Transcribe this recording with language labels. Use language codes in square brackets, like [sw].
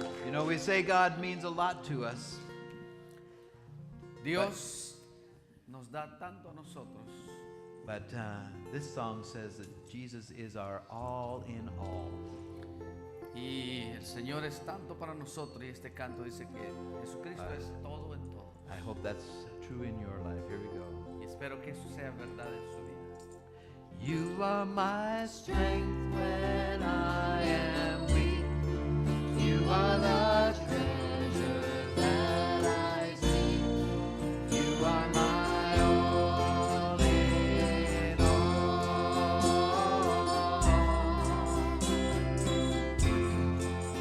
[en] know, we say God means a lot to us, [es] Dios nos da tanto a nosotros, [en] but this song says that Jesus is our all in all. [es] y el Señor es tanto para nosotros, y este canto dice que Jesucristo es todo en todo. [en] I hope that's true in your life. Here we go. [es] Y espero que eso sea verdad en su vida. [en] You are my strength when I am weak. You are the treasure that I seek. You are my all in all.